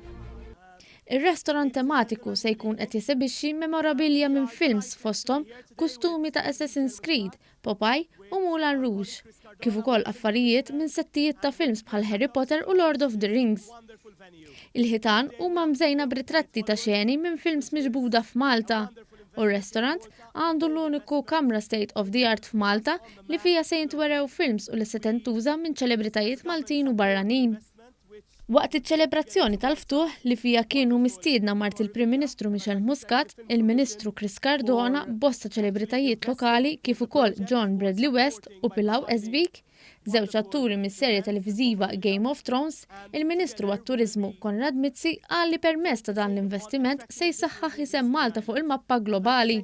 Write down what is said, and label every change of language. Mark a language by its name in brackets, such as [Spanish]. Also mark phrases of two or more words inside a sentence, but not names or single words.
[Maltese] Ir-ristorant tematiku se jkun qed jesebixxi memorabilia minn films fothom, kustumi ta' Assassin's Creed, Popeye u Moulin Rouge, kif ukoll affarijiet minn settijiet ta' films bħal Harry Potter u Lord of the Rings. Il-ħitan huma mżejna b'ritratti ta' xeni minn films miġbuda f'Malta. U r-ristorant għandu l-uniku kamra [English] state of the art [Maltese] f'Malta li fija se jintwerew films u li se tintuża minn ċelebritajiet Maltin u barranin. Waqt iċ-ċelebrazzjoni tal-ftuħ li fija kienu mistiedna mart il-Prim Ministru Michel Muscat, il-Ministru Chris Cardona, bosta ċelebritajiet lokali kif ukoll John Bradley West u Pilaw Esbik, żewġ atturi mis-serje televiżiva Game of Thrones, il-Ministru għat-Turiżmu Konrad Mizzi qal li permezz ta' dan l-investiment se jsaħħaħ isem Malta fuq il-mappa globali.